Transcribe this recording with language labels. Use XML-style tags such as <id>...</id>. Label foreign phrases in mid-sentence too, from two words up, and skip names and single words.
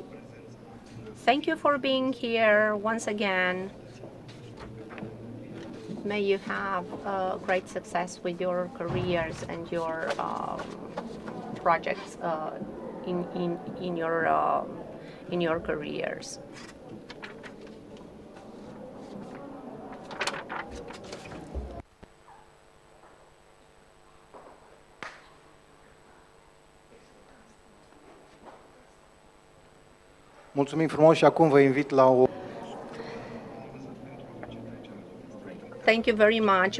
<en>Thank you for being here once again. May you have great success with your careers and your projects in your careers.</en> <ro>Mulțumim frumos și acum vă invit la o...</ro> <en>Thank you very much.</en>